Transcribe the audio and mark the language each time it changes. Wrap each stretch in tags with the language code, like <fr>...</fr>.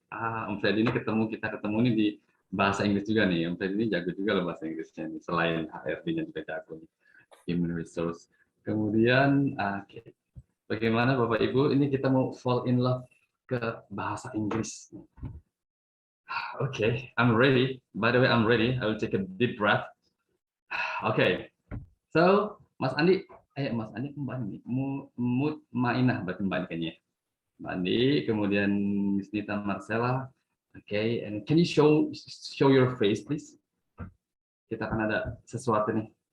<id>Om Freddy ini kita ketemu nih di bahasa Inggris juga nih. Om Freddy ini jago juga loh bahasa Inggrisnya nih. Selain HRD-nya juga jago nih. Human Resource. Kemudian, bagaimana Bapak Ibu? Ini kita mau</id> <en>fall in love</en> <id>ke bahasa Inggris.</id> <en>Okay, I'm ready. By the way, I'm ready. I will take a deep breath. Okay.</en> <id>So, Mas Andi kembali nih. Mainah berarti Mbak Andi kayaknya.</id> <en>Mbak Andi, kemudian Miss Nita Marcella. Okay, and can you show your face, please?</en> <id>Kita akan ada sesuatu nih.</id>